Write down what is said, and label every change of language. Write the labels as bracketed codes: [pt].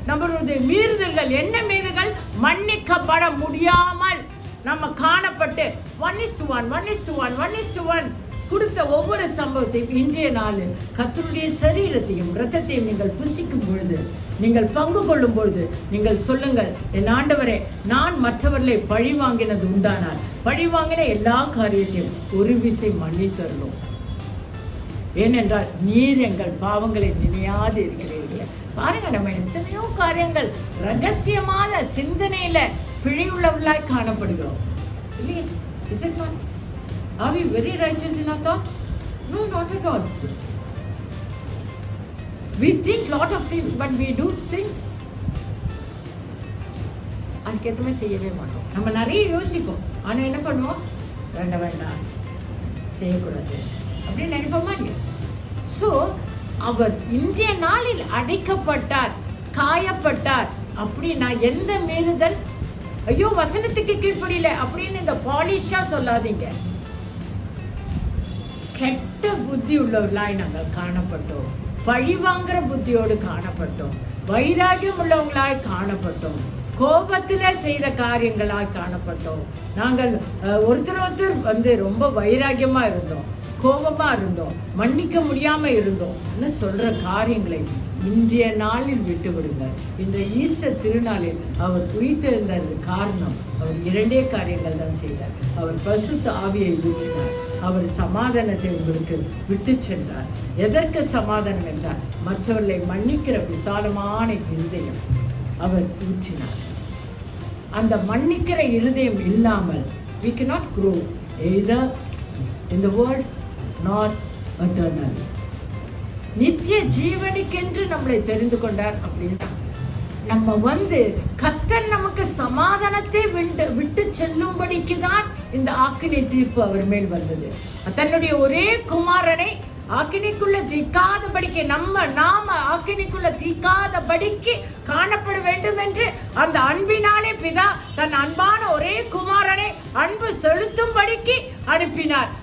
[ta] நம்மளுடைய மீறுதல்கள் என்ன மீறுதல்கள் மன்னிக்கப்பட முடியாமல் நம்ம காணப்பட்டு 1:1 கொடுத்த ஒவ்வொரு சம்பவத்தையும் இன்றைய நாளில் கர்த்தருடைய சரீரத்தையும் இரத்தத்தையும் நீங்கள் புசிக்கும் பொழுது, நீங்கள் பங்கு கொள்ளும் பொழுது நீங்கள் சொல்லுங்கள், என் ஆண்டவரே, நான் மற்றவர்களை பழி வாங்கினது உண்டானால் பழி வாங்கின எல்லா காரியத்தையும் ஒரு விசை மன்னித்தரணும். ஏனென்றால் நீர் எங்கள் பாவங்களை நினையாது இருக்கிறீர்கள். பாருங்க, நம்ம எத்தனையோ காரியங்கள் ரகசியமான சிந்தனையில பிழையுள்ளவர்களாய் காணப்படுகிறோம் இல்லையே? [en] Is it not? Are we very righteous in our thoughts? No, not at all. We think lot of things, but we do things [ta] அதுக்கேற்றமே செய்யவே மாட்டோம். நம்ம நிறைய யோசிப்போம், ஆனா என்ன பண்ணுவோம்? வேண்டாம் செய்யக்கூடாது அப்படின்னு நினைப்போமா இல்லையா? சோ அவர் இன்றைய நாளில் அடைக்கப்பட்டார், காயப்பட்டார் அப்படின்னா எந்த மீறுதல், ஐயோ வசனத்துக்கு கீழ்ப்படியில அப்படின்னு இந்த பாலிஷா சொல்லாதீங்க. கெட்ட புத்தி உள்ளவர்களாய் நாங்கள் காணப்பட்டோம், பழி வாங்குற புத்தியோடு காணப்பட்டோம், வைராகியம் உள்ளவங்களாய் காணப்பட்டோம், கோபத்துல செய்த காரியங்களாய் காணப்பட்டோம். நாங்கள் ஒருத்தர் வந்து ரொம்ப வைராகியமா இருந்தோம், கோபமா இருந்தோம், மன்னிக்க முடியாம இருந்தோம் சொல்ற காரியங்களை இன்றைய நாளில் விட்டு விடுங்கள். இந்த ஈஸ்டர் திருநாளில் அவர் உயிர்த்தெழுந்தது காரணம், அவர் 2 காரியங்கள் தான் செய்தார். அவர் பரிசுத்த ஆவியை ஊற்றினார், அவர் சமாதானத்தை உங்களுக்கு விட்டு சென்றார். எதற்கு சமாதானம் என்றால், மற்றவர்களை மன்னிக்கிற விசாலமான இருதயம் அவர் ஊற்றினார். அந்த மன்னிக்கிற இருதயம் இல்லாமல் [en] we cannot grow either in the world nor eternally. [ta] நித்திய ஜீவனுக்கென்று நம்மளை தெரிந்து கொண்டார். அப்படின்னு நம்ம வந்து கர்த்தர் நமக்கு சமாதானத்தை விட்டு செல்லும்படிக்கு தான் இந்த ஆக்கினை தீர்ப்பு அவர் மேல் வந்தது. தன்னுடைய ஒரே குமாரனை ஆக்கினைக்குள்ள தீக்காதபடிக்கு நாம ஆக்கினைக்குள்ள தீக்காதபடிக்கு காணப்பட வேண்டும் என்று அந்த அன்பினாலே பிதா தன் அன்பான ஒரே குமாரனை அன்பு செலுத்தும்படிக்கு அனுப்பினார்.